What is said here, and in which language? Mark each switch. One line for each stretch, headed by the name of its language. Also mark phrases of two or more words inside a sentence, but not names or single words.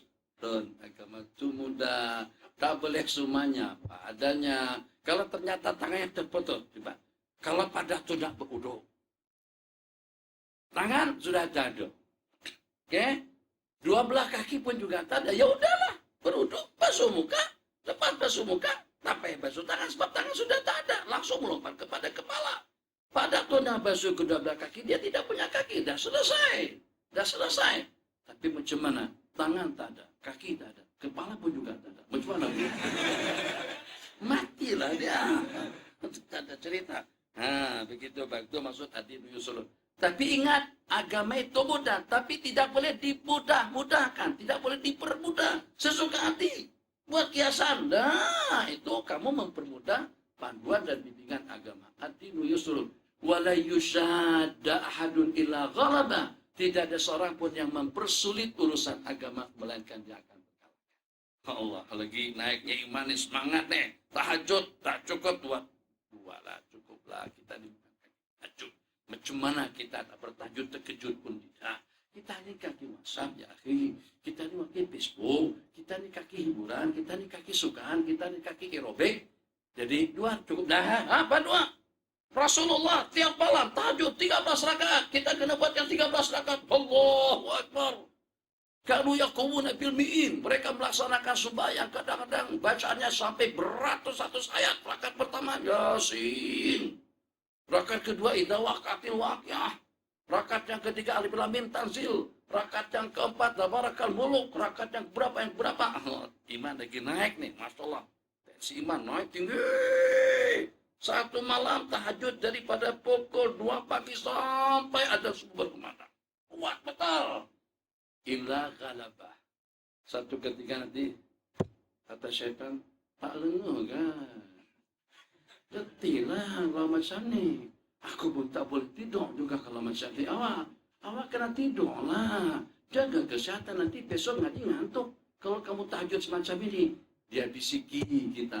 Malay: Tuh, agama itu mudah. Tak boleh semuanya. Apa adanya. Kalau ternyata tangannya terputus. Coba. Kalau pada tidak beruduk. Tangan sudah jatuh. Oke? Dua belah kaki pun juga tak ada. Ya udahlah, beruduk, basuh muka, lepas basuh muka, tak payah basuh tangan sebab tangan sudah tak ada. Langsung melompat kepada kepala. Pada tunas basuh kedua belah kaki, dia tidak punya kaki. Dah selesai. Tapi macam mana? Tangan tak ada, kaki tak ada, kepala pun juga tak ada. Macam mana? Matilah dia. Tak ada cerita. Nah, begitu baik. Itu maksud
Arabic: الدين يسر.
Malay: Tapi ingat, agama itu mudah, tapi tidak boleh dimudah-mudahkan, tidak boleh dipermudah, sesuka hati. Buat kiasan, nah itu kamu mempermudah panduan dan bimbingan agama.
Arabic: الدين يسر، ولا يشاد أحد إلا غلبه.
Malay: Tidak ada seorang pun yang mempersulit urusan agama melainkan dia akan berkalahkan. Allah, lagi naiknya iman nih, semangat nih, tahajud tak cukup dua lah, cukuplah kita di tahajud. Macam mana kita tak bertahajud terkejut pun tidak. Kita ni kaki WhatsApp
Arabic: يا أخي,
Malay: kita ni kaki Facebook, kita ni kaki hiburan, kita ni kaki sukaan, kita ni kaki aerobik. Jadi dua cukup dah. Apa dua? Rasulullah tiap malam tahajud 13 rakaat. Kita kena buat yang 13 rakaat.
Arabic: الله أكبر. كانوا يقومون بالمئين.
Malay: Mereka melaksanakan sembahyang kadang-kadang bacaannya sampai beratus-ratus ayat. Rakaat pertama Yasin. Rakaat kedua idza waqatil waqiah. Rakaat yang ketiga Alif Lam Mim Tanzil. Rakaat yang keempat Tabarakal Muluk. Rakaat yang berapa? Iman lagi naik nih, masyaallah. Tensi iman naik tinggi. Satu malam tahajud daripada pukul 2 pagi sampai ada sumber berkumandang. Kuat betul.
Arabic: إلا غلبه.
Malay: Satu ketika nanti kata syaitan, tak lenguh kan? Letihlah kalau macam ni. Aku pun tak boleh tidur juga kalau macam ni. Awak kena tidur lah. Jaga kesihatan, nanti besok ngaji ngantuk. Kalau kamu tahajud semacam ini, dia bisiki kita.